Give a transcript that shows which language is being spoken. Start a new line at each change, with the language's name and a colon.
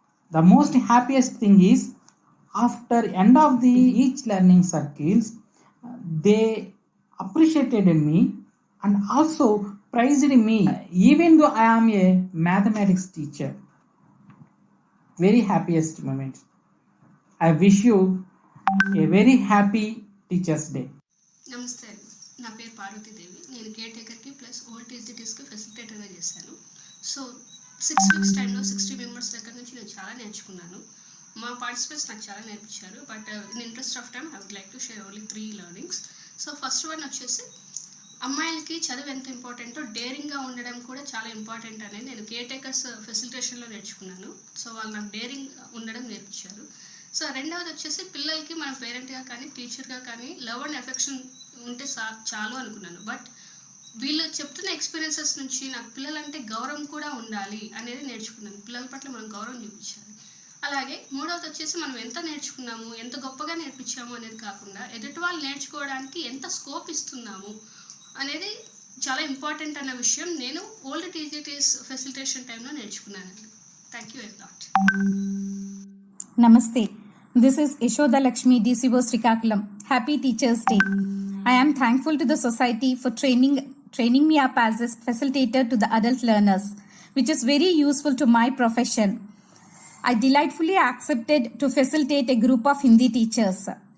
English: The most happiest thing is after end of the each learning circles, they appreciated me and also praised me even though I am a mathematics teacher. Very happiest moment. I wish you a very happy Teachers Day.
Telugu: నమస్తే అండి, నా పేరు పార్వతీదేవి. నేను care టేకర్కి plus old టీజీటీస్కి ఫెసిలిటేటర్గా చేశాను. So 6 weeks టైంలో 60 members దగ్గర నుంచి నేను చాలా నేర్చుకున్నాను. మా పార్టిసిపెంట్స్ నాకు చాలా నేర్పించారు.
English: But in interest of time I would like to share only 3 learnings.
Telugu: So first one వచ్చేసి అమ్మాయిలకి చదువు ఎంత ఇంపార్టెంటో డేరింగ్గా ఉండడం కూడా చాలా ఇంపార్టెంట్ అనేది నేను కేర్ టేకర్స్ ఫెసిలిటేషన్లో నేర్చుకున్నాను. సో వాళ్ళు నాకు డేరింగ్ ఉండడం నేర్పించారు. సో రెండవది వచ్చేసి పిల్లలకి మన పేరెంట్గా కానీ టీచర్గా కానీ లవ్ అండ్ ఎఫెక్షన్ ఉంటే చాలు అనుకున్నాను. బట్ వీళ్ళు చెప్తున్న ఎక్స్పీరియన్సెస్ నుంచి నాకు పిల్లలంటే గౌరవం కూడా ఉండాలి అనేది నేర్చుకున్నాను. పిల్లల పట్ల మనం గౌరవం చూపించాలి. అలాగే మూడవది వచ్చేసి మనం ఎంత నేర్చుకున్నాము, ఎంత గొప్పగా నేర్పించాము అనేది కాకుండా ఎదుటి వాళ్ళు నేర్చుకోవడానికి ఎంత స్కోప్ ఇస్తున్నాము అనేది చాలా ఇంపార్టెంట్ అన్న విషయం నేను ఓల్డ్ టీజీటీస్ ఫెసిలిటేషన్ టైంలో నేర్చుకున్నానండి.
English: Thank you very much. Namaste. This is Yashoda Lakshmi, DCO Srikakulam. Happy Teachers Day. I am thankful to the society for training training me up as a facilitator to the adult learners, which is very useful to my profession. I delightfully accepted to facilitate a group of Hindi teachers.